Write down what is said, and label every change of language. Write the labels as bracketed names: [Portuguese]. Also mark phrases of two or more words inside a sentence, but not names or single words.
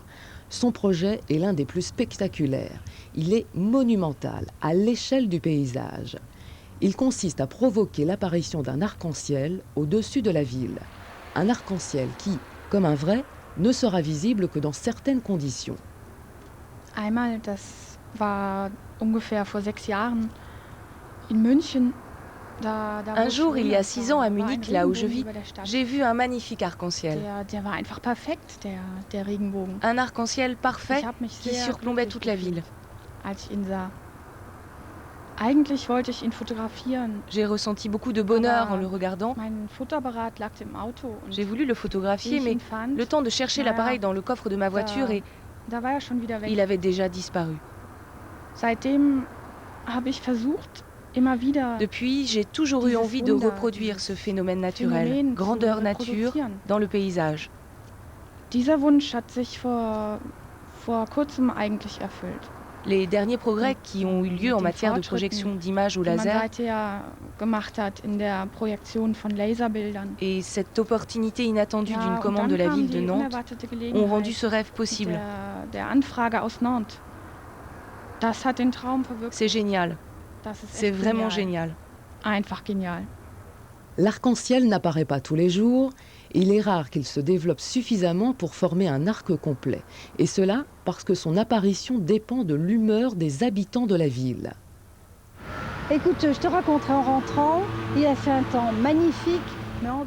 [French] Son projet est l'un des plus spectaculaires. Il est monumental, à l'échelle du paysage. Il consiste à provoquer l'apparition d'un arc-en-ciel au-dessus de la ville. Un arc-en-ciel qui, comme un vrai, ne sera visible que dans certaines conditions. [German] Einmal, das war ungefähr vor 6 Jahren in München. [French] Un jour, il y a 6 ans, à Munich, là où je vis, j'ai vu un magnifique arc-en-ciel. Un arc-en-ciel parfait qui surplombait toute la ville. [German] Eigentlich wollte ich ihn fotografieren. [French] J'ai ressenti beaucoup de bonheur en le regardant. [German] Mein Fotoapparat lag im Auto. [French] J'ai voulu le photographier, mais le temps de chercher l'appareil dans le coffre de ma voiture et [German] Da war er schon wieder weg. [French] il avait déjà disparu. [German] Seitdem habe ich versucht, immer wieder [French] Depuis, j'ai toujours eu envie de reproduire ce phénomène naturel, grandeur nature, dans le paysage. [German] Dieser Wunsch hat sich vor kurzem eigentlich erfüllt. [French] Les derniers progrès qui ont eu lieu en matière de projection d'images au [German] Die man laser seither gemacht hat in der Projektion von Laserbildern. [French] et cette opportunité inattendue [German] Ja, [French] d'une [German] und [French] commande [German] dann [French] de la [German] kam [French] ville de [German] die Nantes unerwartete [French] ont [German] Gelegenheit [French] rendu ce rêve [German] mit [French] possible. [German] der Anfrage aus Nantes. Das hat den Traum verwirklicht. [French] C'est génial, [German] Das ist [French] c'est [German] echt [French] vraiment [German] genial. [French] génial. [German] Einfach genial. [French] L'arc-en-ciel n'apparaît pas tous les jours, et il est rare qu'il se développe suffisamment pour former un arc complet. Et cela parce que son apparition dépend de l'humeur des habitants de la ville. Écoute, je te raconterai en rentrant, il a fait un temps magnifique, mais en dehors...